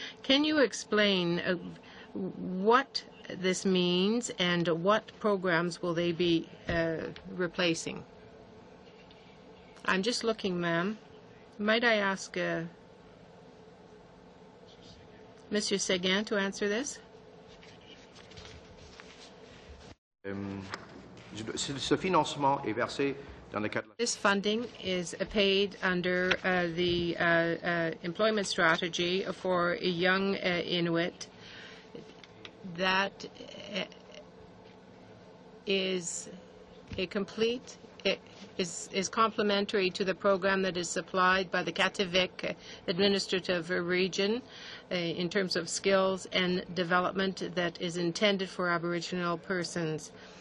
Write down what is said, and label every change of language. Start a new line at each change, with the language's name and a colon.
English: Can you explain what this means and what programs will they be replacing? I'm just looking, ma'am. Might I ask Monsieur Seguin to answer this?
French: Ce financement est versé dans le cadre.
English: This funding is paid under the employment strategy for a young Inuit. That is a complete. Is complementary to the program that is supplied by the Kativik administrative region in terms of skills and development that is intended for Aboriginal persons.